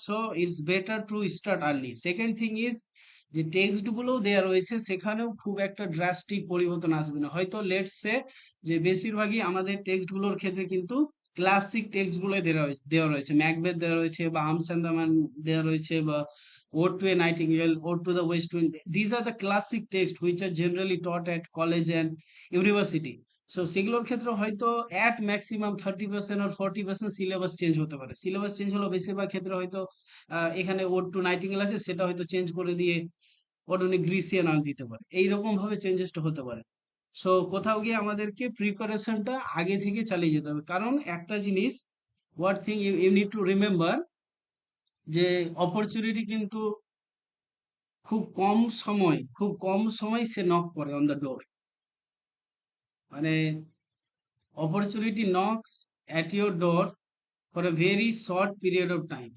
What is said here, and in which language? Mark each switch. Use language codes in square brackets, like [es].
[en] So it's better to start early. Second thing is [bn] যে text গুলো দেওয়া রয়েছে সেখানেও খুব একটা ড্রাস্টিক পরিবর্তন আসবে না। হয়তো লেটস সে যে বেশিরভাগই আমাদের টেক্সট গুলোর ক্ষেত্রে কিন্তু ক্লাসিক টেক্সট গুলো দেওয়া রয়েছে, ম্যাকবেথ দেওয়া রয়েছে, বা আর্মস অ্যান্ড দ্য ম্যান দেওয়া রয়েছে, বা Ode to a Nightingale, Ode to the West Wind. [en] These are the classic texts which are generally taught at college and university. [bn] So সেগুলোর ক্ষেত্রে হয়তো at maximum 30% আর 40% syllabus change হতে পারে। Syllabus change হলো বেশিরভাগ ক্ষেত্রে হয়তো এখানে ওড টু নাইটিঙ্গেল আছে, সেটা হয়তো চেঞ্জ করে দিয়ে ওডনে গ্রিসিয়ান আন দিতে পারে, এইরকম ভাবে চেঞ্জেসটা হতে পারে। সো কোথাও গিয়ে আমাদেরকে প্রিপারেশনটা আগে থেকে চালিয়ে যেতে হবে, কারণ একটা জিনিস, [en] what thing you need to remember, [bn] যে অপরচুনিটি কিন্তু খুব কম সময় সে নক করে অন দ্য ডোর, মানে [en] Opportunity knocks at your door for a very short period of time.